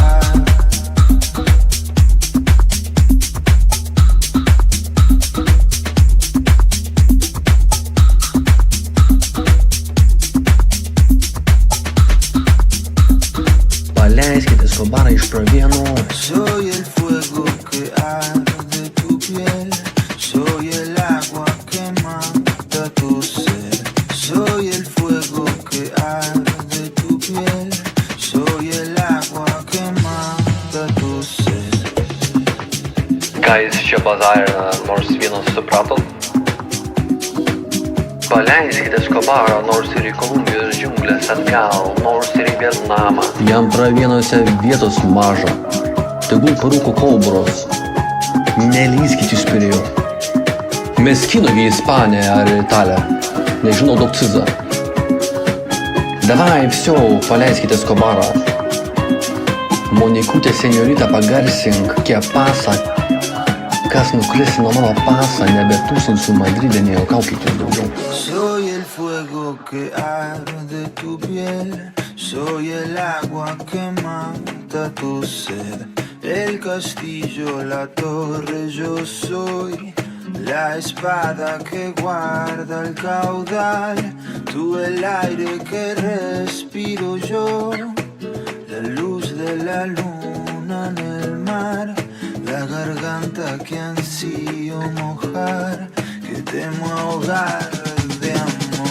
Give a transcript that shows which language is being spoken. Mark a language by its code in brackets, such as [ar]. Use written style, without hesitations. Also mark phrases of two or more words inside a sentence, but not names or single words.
[lt] Paleiskite Escobarą iš Pro-1. [es] Soy el fuego que arde tu piel, soy el agua que mata tu sed, soy el fuego que arde tu piel, soy el agua que mata tu sed. [lt] Ką jis čia bazarina, nors vienas supratot? Paleiskite Escobarą, nors ir į Kolumbijos džiunglės atgal, nors ir į Vietnamą. Jam Pro-1 vietos maža. Tegul parūko kobros. Nelįskit jūs prie jo. Meskino į Ispaniją ar Italiją. Nežinau daug cizą. [ru] Davai, всё, [lt] paleiskite Escobarą. Monikutė senjorita pagarsink, kiek pasą. Kas nukris nuo mano pasą, nebetūsinsiu Madride, nejuokaukite daugiau. [es] Soy el fuego que arde tu piel, soy el agua que mata tu sed, el castillo, la torre, yo soy la espada que guarda el caudal, tú el aire que respiro yo, la luz de la luna en el mar, la garganta que ansío mojar, que temo ahogar de amor.